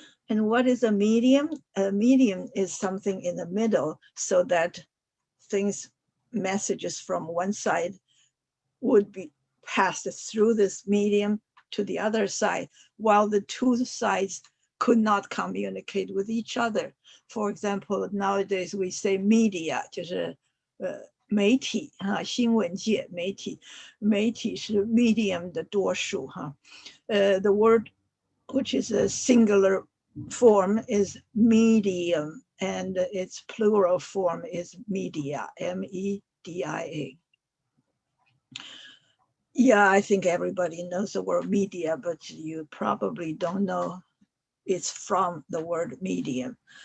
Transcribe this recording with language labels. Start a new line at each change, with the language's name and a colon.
English: And what is a medium? A medium is something in the middle so that things, messages from one side would be passed through this medium to the other side, while the two sides could not communicate with each other. For example, nowadays we say media,
Chinese: 就是媒体哈，新闻界媒体，媒体是 medium 的多数哈。
English: The word which is a singular form is medium, and its plural form is media, media. Yeah, I think everybody knows the word media, but you probably don't know it's from the word medium.